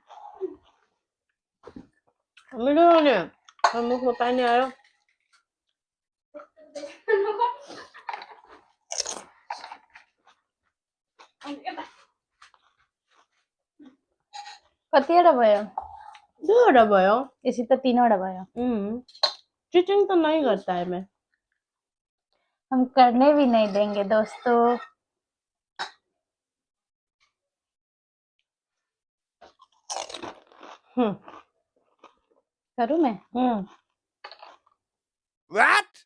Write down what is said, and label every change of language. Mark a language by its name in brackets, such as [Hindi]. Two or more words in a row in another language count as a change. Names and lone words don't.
[Nepali] मिठो नि मुखमा पानी आयो कतिवटा भयो 2वटा भयो यसै त 3वटा भयो [Hindi] चीटिंग तो नहीं करता है मैं हम करने भी नहीं देंगे दोस्तों करूँ मैं [English] What?